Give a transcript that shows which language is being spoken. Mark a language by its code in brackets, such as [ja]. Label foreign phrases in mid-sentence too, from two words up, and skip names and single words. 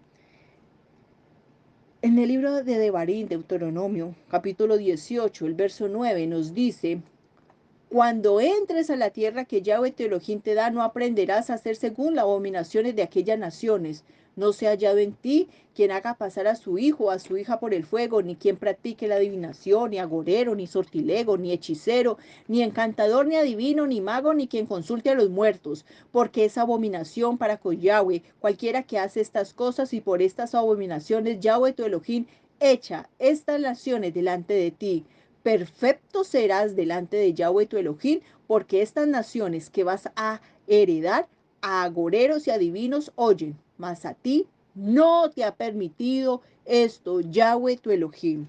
[es] En el libro de Devarim, Deuteronomio, capítulo 18, el verso 9, nos dice: cuando entres a la tierra que Yahweh tu Elohim te da, no aprenderás a hacer según las abominaciones de aquellas naciones. No se ha hallado en ti quien haga pasar a su hijo o a su hija por el fuego, ni quien practique la adivinación, ni agorero, ni sortilego, ni hechicero, ni encantador, ni adivino, ni mago, ni quien consulte a los muertos, porque es abominación para con Yahweh. Cualquiera que hace estas cosas y por estas abominaciones Yahweh tu Elohim echa estas naciones delante de ti. Perfecto serás delante de Yahweh tu Elohim, porque estas naciones que vas a heredar a agoreros y adivinos oyen, mas a ti no te ha permitido esto Yahweh tu Elohim.